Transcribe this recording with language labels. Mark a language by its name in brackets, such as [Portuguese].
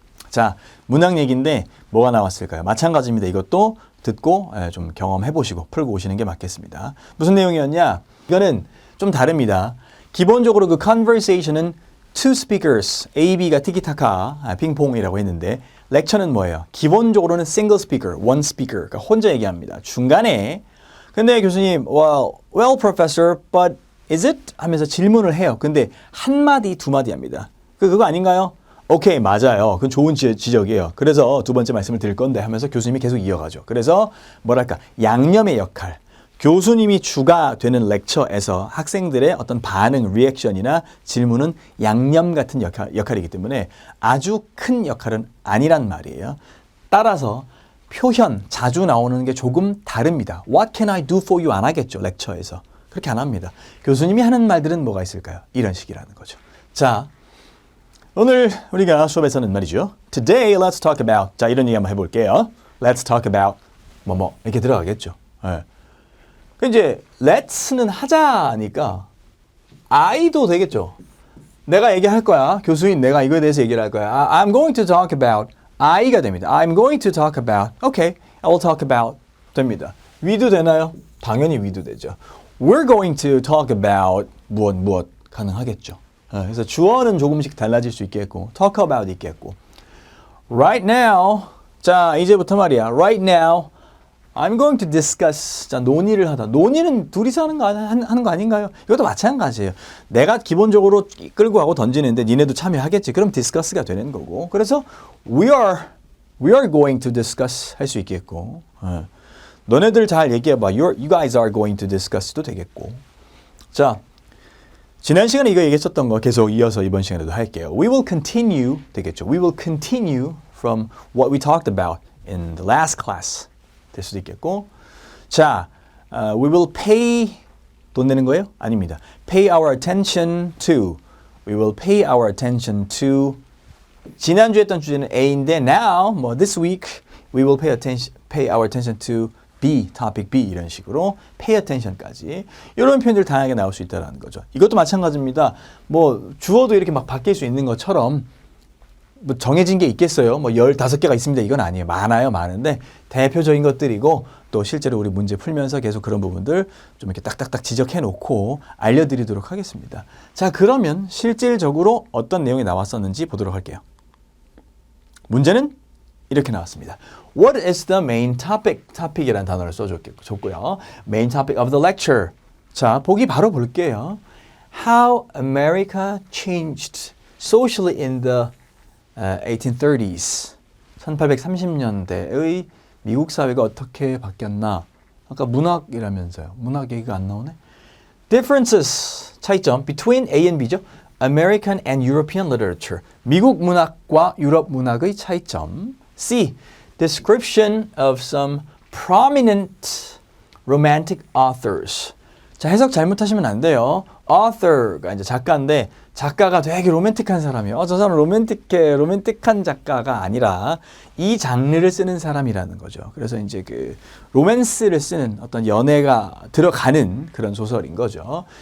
[Korean] 자, 문학 얘기인데 뭐가 나왔을까요? 마찬가지입니다. 이것도 듣고 좀 경험해 보시고 풀고 오시는 게 맞겠습니다. 무슨 내용이었냐? 이거는 좀 다릅니다. 기본적으로 그 conversation은 [English] two speakers, [Korean] A, B가 티키타카, 핑퐁이라고 했는데 렉처는 뭐예요? 기본적으로는 [English] single speaker, one speaker, [Korean] 그러니까 혼자 얘기합니다. 중간에 근데 교수님, [English] well, professor, but is it? [Korean] 하면서 질문을 해요. 근데 한 마디, 두 마디 합니다. 그거 아닌가요? 오케이, 맞아요. 그건 좋은 지적이에요. 그래서 두 번째 말씀을 드릴 건데 하면서 교수님이 계속 이어가죠. 그래서 뭐랄까, 양념의 역할. 교수님이 주가 되는 렉처에서 학생들의 어떤 반응, 리액션이나 질문은 양념 같은 역할이기 때문에 아주 큰 역할은 아니란 말이에요. 따라서 표현, 자주 나오는 게 조금 다릅니다. [English] What can I do for you? [Korean] 안 하겠죠, 렉처에서. 그렇게 안 합니다. 교수님이 하는 말들은 뭐가 있을까요? 이런 식이라는 거죠. 자, 오늘 우리가 수업에서는 말이죠. [English] Today, let's talk about. [Korean] 자, 이런 얘기 한번 해볼게요. [English] Let's talk about. [Korean] 뭐뭐. 이렇게 들어가겠죠. 네. 이제, let's는 하자니까, I도 되겠죠. 내가 얘기할 거야. 교수인 내가 이거에 대해서 얘기를 할 거야. [English] I'm going to talk about. [Korean] I가 됩니다. [English] I'm going to talk about. Okay, I will talk about. [Korean] 됩니다. [English] we도 되나요? [Korean] 당연히 we도 되죠. [English] We're going to talk about [Korean] 무엇 가능하겠죠. 그래서 주어는 조금씩 달라질 수 있겠고 [English] talk about [Korean] 있겠고 right now 자 이제부터 말이야 [English] right now I'm going to discuss [Korean] 자 논의를 하다 논의는 둘이서 하는 거 아닌가요? 이것도 마찬가지예요. 내가 기본적으로 끌고 가고 던지는데 니네도 참여하겠지. 그럼 discuss가 되는 거고 그래서 [English] we are going to discuss [Korean] 할 수 있겠고 너네들 잘 얘기해봐. [English] You guys are going to discuss [Korean] 도 되겠고 자 지난 시간에 이거 얘기했었던 거 계속 이어서 이번 시간에도 할게요. [English] We will continue 되겠죠. We will continue from what we talked about in the last class. [Korean] 될 수도 있겠고 자, [English] we will pay [Korean] 돈 내는 거예요? 아닙니다. [English] Pay our attention to We will pay our attention to [Korean] 지난주에 했던 주제는 A인데 [English] now, 뭐 this week we will pay our attention to B, topic B [Korean] 이런 식으로 [English] pay attention [Korean] 까지 이런 표현들 다양하게 나올 수 있다는 거죠. 이것도 마찬가지입니다. 뭐 주어도 이렇게 막 바뀔 수 있는 것처럼 뭐 정해진 게 있겠어요. 뭐 15개가 있습니다. 이건 아니에요. 많아요. 많은데 대표적인 것들이고 또 실제로 우리 문제 풀면서 계속 그런 부분들 좀 이렇게 딱딱딱 지적해 놓고 알려드리도록 하겠습니다. 자, 그러면 실질적으로 어떤 내용이 나왔었는지 보도록 할게요. 문제는 이렇게 나왔습니다. [English] What is the main topic? [Korean] topic이라는 단어를 써줬고요. [English] Main topic of the lecture. [Korean] 자, 보기 바로 볼게요. [English] How America changed socially in the 1830s. [Korean] 1830년대의 미국 사회가 어떻게 바뀌었나? 아까 문학이라면서요. 문학 얘기가 안 나오네. [English] Differences, [Korean] 차이점 [English] between A and B죠. American and European literature. [Korean] 미국 문학과 유럽 문학의 차이점. [English] C. Description of some prominent romantic authors. [Korean] 자, 해석 잘못하시면 안 돼요. author가 이제 작가인데 작가가 되게 로맨틱한 사람이에요. 저 사람 로맨틱한 작가가 아니라 이 장르를 쓰는 사람이라는 거죠. 그래서 이제 그 로맨스를 쓰는 어떤 연애가 들어가는 그런 소설인 거죠.